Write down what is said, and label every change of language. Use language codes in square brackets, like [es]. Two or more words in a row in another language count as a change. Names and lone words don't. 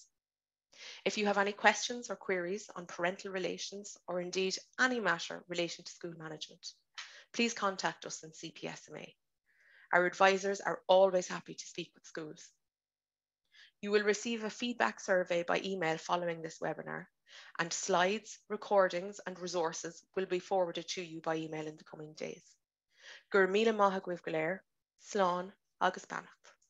[en] If you have any questions or queries on parental relations, or indeed any matter relating to school management, please contact us in CPSMA. Our advisors are always happy to speak with schools. You will receive a feedback survey by email following this webinar, and slides, recordings and resources will be forwarded to you by email in the coming days. [ga] Gur míle maith agam go léir, slán agus beannacht.